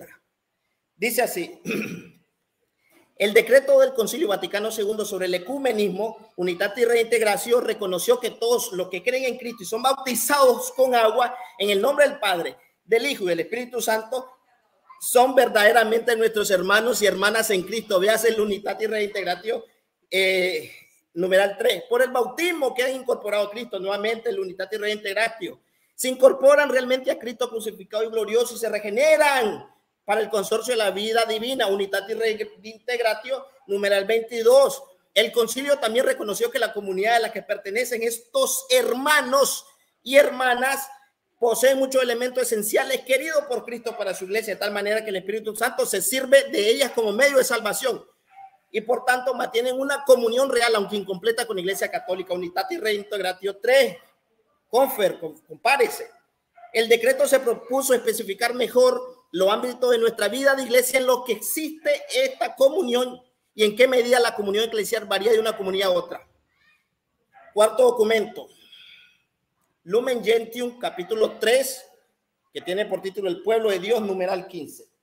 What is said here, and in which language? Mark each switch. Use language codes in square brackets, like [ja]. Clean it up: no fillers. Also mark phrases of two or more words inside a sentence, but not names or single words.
[es] Dice así: el decreto del Concilio Vaticano II sobre el ecumenismo, Unitatis Reintegratio, reconoció que todos los que creen en Cristo y son bautizados con agua en el nombre del Padre, del Hijo y del Espíritu Santo son verdaderamente nuestros hermanos y hermanas en Cristo. Veas el Unitatis Reintegratio numeral 3. Por el bautismo que han incorporado a Cristo, nuevamente el Unitatis Reintegratio, se incorporan realmente a Cristo crucificado y glorioso y se regeneran para el consorcio de la vida divina. Unitatis Reintegratio numeral 22. El concilio también reconoció que la comunidad a la que pertenecen estos hermanos y hermanas poseen muchos elementos esenciales queridos por Cristo para su iglesia, de tal manera que el Espíritu Santo se sirve de ellas como medio de salvación y por tanto mantienen una comunión real, aunque incompleta, con la Iglesia Católica. Unitatis Reintegratio 3. Compárese. El decreto se propuso especificar mejor los ámbitos de nuestra vida de iglesia en los que existe esta comunión y en qué medida la comunión eclesial varía de una comunidad a otra. Cuarto documento, Lumen Gentium, capítulo 3, que tiene por título El Pueblo de Dios, numeral 15.